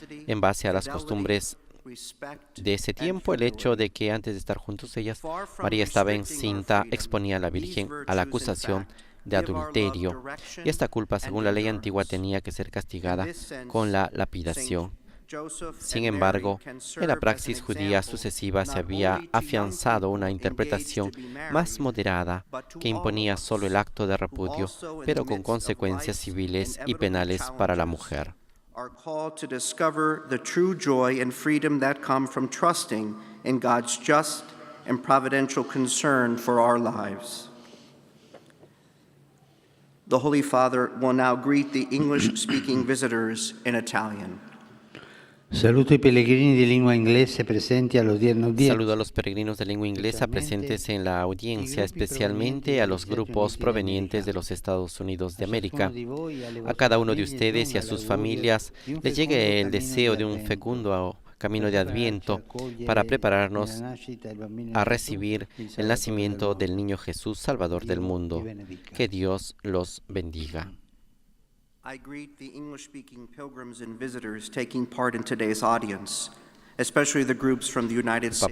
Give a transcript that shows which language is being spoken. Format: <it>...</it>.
<es>En base a las costumbres de ese tiempo, el hecho de que antes de estar juntos ellas, María estaba encinta, exponía a la Virgen a la acusación de adulterio, y esta culpa, según la ley antigua, tenía que ser castigada con la lapidación. Sin embargo, en la praxis judía sucesiva se había afianzado una interpretación más moderada que imponía solo el acto de repudio, pero con consecuencias civiles y penales para la mujer.</es> <en>Are called to discover the true joy and freedom that come from trusting in God's just and providential concern for our lives. The Holy Father will now greet the English-speaking visitors in Italian.</en> <it>Saluto i pellegrini di lingua inglese presenti all'odierna udienza.</it> <es>Saludo a los peregrinos de lengua inglesa presentes en la audiencia, especialmente a los grupos provenientes de los Estados Unidos de América. A cada uno de ustedes y a sus familias les llegue el deseo de un fecundo camino de Adviento para prepararnos a recibir el nacimiento del niño Jesús, Salvador del mundo. Que Dios los bendiga.</es> <en>I greet the English-speaking pilgrims and visitors taking part in today's audience, especially the groups from the United States.</en>